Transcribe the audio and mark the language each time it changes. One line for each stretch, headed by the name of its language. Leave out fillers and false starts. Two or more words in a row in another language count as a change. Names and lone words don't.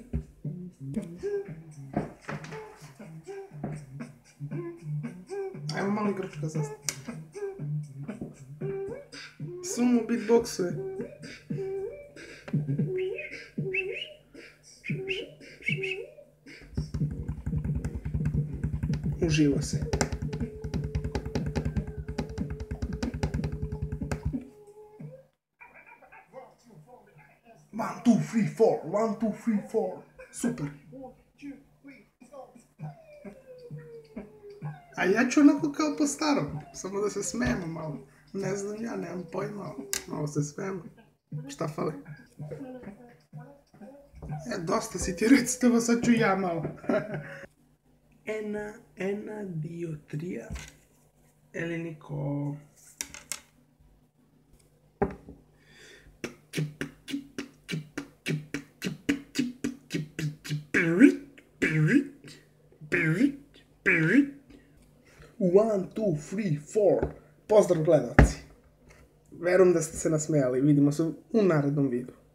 Serbian: Ajmo malo grčka zastav. Sumo beatboxuje. Uživa se.
English: One, two, three, four. One, two, three, four.
Serbian: Super. A ja ću onako kao po starom, samo da se smijemo malo. Ne znam ja, nemam pojma, malo se smijemo. Šta fali? Dosta si ti recitava, sad ću ja malo.
Greek: ένα, δύο, τρία.
English: Eleniko. One, two, three, four.
Serbian: Pozdrav gledalci. Verujem da ste se nasmejali. Vidimo se u narednom videu.